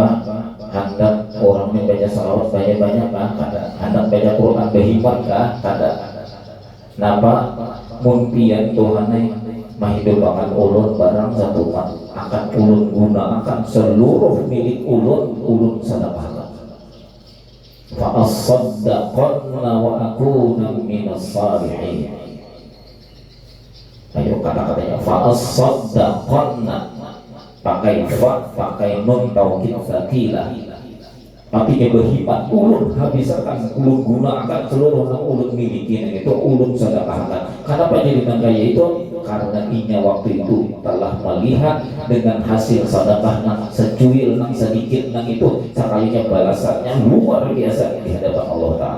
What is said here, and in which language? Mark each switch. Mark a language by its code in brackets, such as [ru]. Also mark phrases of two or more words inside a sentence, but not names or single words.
[bjn] Hendak orang yang baca salawat banyak-banyak kan? Hendak baca Quran berhikmat kan? Kenapa? Mumpian Tuhan menghidupkan ulun barang satu akan ulun gunakan seluruh milik ulun sedekahkan. [ar] Fa as-saddaqna wa akuna minas salihin. [bjn] Ayo kata-katanya [ar] fa as-saddaqna, [bjn] pakai [ar] nun taukid sakilah. [bjn] Artinya berhikmat ulun habiskan ulun gunakan seluruh yang ulun miliki itu ulun sedekahkan. Kenapa jadi kaya itu? Karena inya waktu itu telah melihat dengan hasil sedekah nang secuil nang sedikit nang itu cakayanya balasannya luar biasa di hadapan Allah Taala.